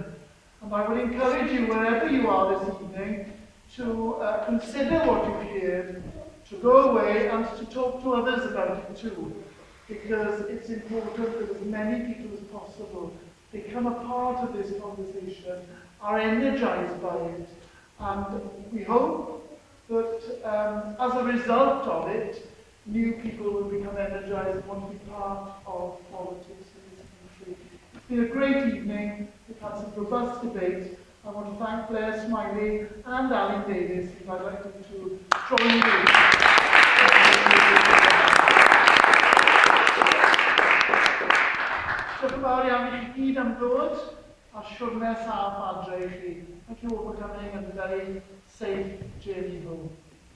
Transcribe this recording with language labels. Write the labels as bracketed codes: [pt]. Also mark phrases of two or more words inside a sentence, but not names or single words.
[en] And I would encourage you, wherever you are this evening, to consider what you've heard, to go away and to talk to others about it too, because it's important that as many people as possible become a part of this conversation, are energized by it, and we hope that as a result of it, new people will become energized and want to be part of politics in this country. It's been a great evening. We've had some robust debate. I want to thank Blair, Smillie and Alun Davies, who I'd like them to join me. [cy] Diolch yn fawr iawn i chi gyd am ddod a siwrne saff adre i chi. [en] Thank you all for coming and a very safe journey home.